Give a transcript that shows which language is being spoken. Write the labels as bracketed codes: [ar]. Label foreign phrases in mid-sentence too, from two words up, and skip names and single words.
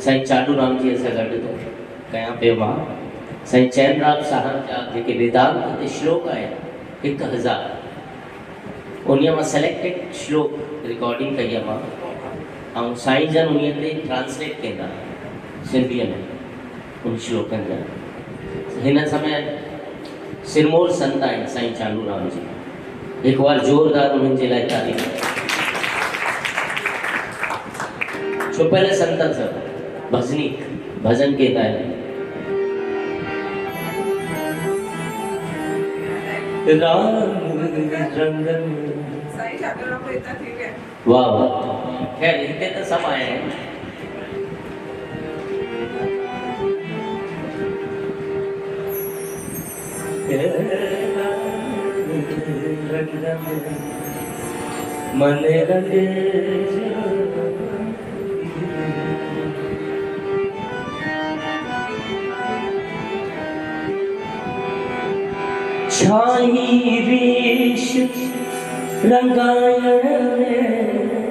[sd] साईं चाडूराम जी सां गॾु थो कयां पियो मां। साईं चैनराम साहब जा जेके वेदांत ते श्लोक आहिनि 1000, उन मां सेलेक्टेड श्लोक रिकॉर्डिंग कई आहे मां। ऐं साईं जन उन ते ट्रांसलेट कंदा सिंधीअ में उन श्लोकनि जा। हिन समय सिरमौर संत आहिनि साईं चाडूराम जी। हिकु बार ज़ोरदार उन्हनि जे लाइ तारीफ़। छुपियल संत सब भजनीक भजन कंदा आहिनि। राम रंगन वाह वाह। [hi] खैर हिते तो सब आए हैं। [sd] मन रंगे छाई वेश रंगायण में,